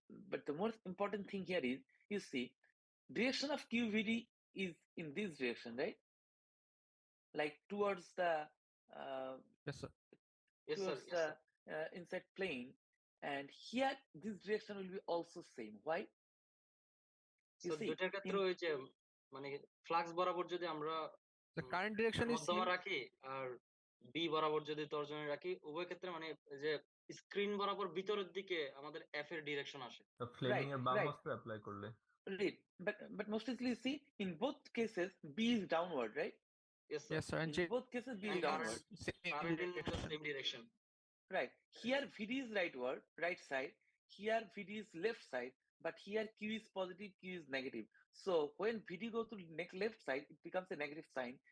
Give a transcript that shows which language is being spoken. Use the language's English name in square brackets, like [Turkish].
[English] But the most important thing here is, you see, direction of QVD is in this direction, right? Like towards the Yes, sir. towards the inside plane, and here this direction will be also same. Why? You see, [Bangla] দুইটার ক্ষেত্রে ওই যে মানে flux বরাবর যদি আমরা [English] The current direction is [Bangla] মধ্যমা রাখি আর বি বরাবর যদি তর্জনী রাখি, উভয় ক্ষেত্রে মানে যে স্ক্রিন বরাবর ভিতরের দিকে আমাদের এফ এর ডিরেকশন আসে। the flaming এর বাম হস্তে অ্যাপ্লাই করলে। [English] Right. But mostly you see, in both cases B is downward, right? Yes, sir. Yes, sir. And In both cases B is downward. Current in the same direction. Right. Here VD is rightward, right side. Here VD is left side. But here Q is positive, Q is negative. So when VD goes to next left side, it becomes a negative sign.